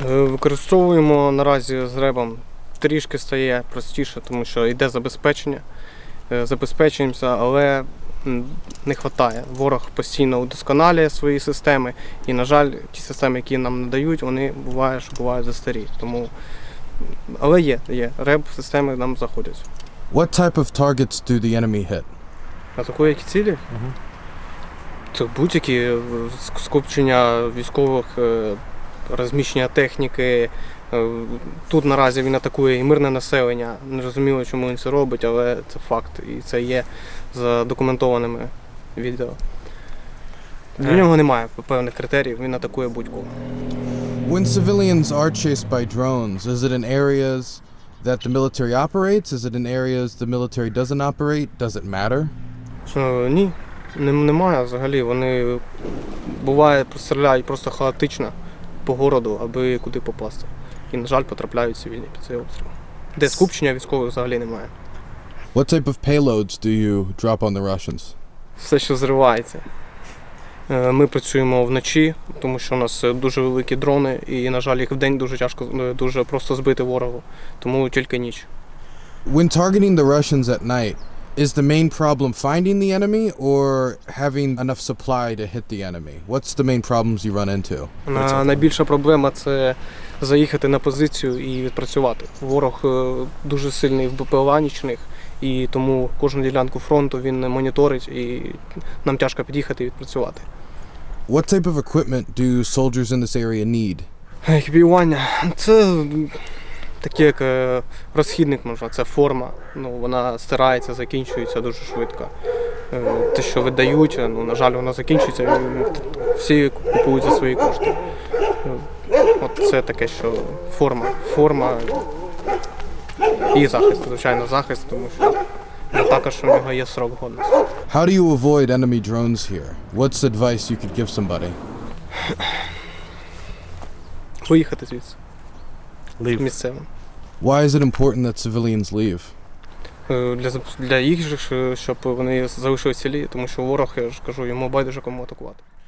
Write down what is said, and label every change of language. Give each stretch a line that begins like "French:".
Ukrainian: Використовуємо наразі з ребом, трішки стає простіше, тому що йде забезпечення. Забезпечуємося, але не вистачає. Ворог постійно удосконалює свої системи і, на жаль, ті системи, які нам надають, вони бувають застарі. Тому... Але є. Реб-системи нам заходять.
English: What type of targets do the enemy hit?
Ukrainian: Атакує які цілі? Це будь-які скупчення військових, розміщення техніки. Тут наразі він атакує і мирне населення. Не розуміло, чому він це робить, але це факт. І це є задокументованими відео. Для нього немає певних критеріїв, він атакує будь-кого.
English: When civilians are chased by drones, is it in areas that the military operates? Is it in areas the military doesn't operate? Does it matter?
Ukrainian: Ні, немає взагалі. Вони буває стріляють просто хаотично по городу, аби куди попасти. І, на жаль, потрапляють цивільні під цей обстріл. Де скупчення військових взагалі немає.
English: What type of payloads do you drop on the Russians?
Ukrainian: Все, що зривається. Ми працюємо вночі, тому що у нас дуже великі дрони, і, на жаль, їх вдень дуже тяжко, дуже просто збити ворогу, тому тільки ніч.
English: When targeting the Russians at night, is the main problem finding the enemy or having enough supply to hit the enemy? What's the main problems you run into?
Ukrainian: Найбільша проблема – це заїхати на позицію і відпрацювати. Ворог дуже сильний в БПЛА нічних, і тому кожну ділянку фронту він моніторить, і нам тяжко під'їхати і відпрацювати.
English: What type of equipment do soldiers in this area need?
Ukrainian: Екіпіювання – це таке як розхідник, можна, це форма. Вона стирається, закінчується дуже швидко. Те, що видають, на жаль, вона закінчується, всі купують за свої кошти. От це таке, що форма і захист, звичайно, захист, тому що також у нього є срок годності.
English: How do you avoid enemy drones here? What's advice you could give somebody?
Ukrainian: Виїхати звідси. Місцевим.
English: Why is it important that civilians leave?
Ukrainian: Для їх же, щоб вони залишилися цілі, тому що ворог, я ж кажу, йому байдуже кому атакувати.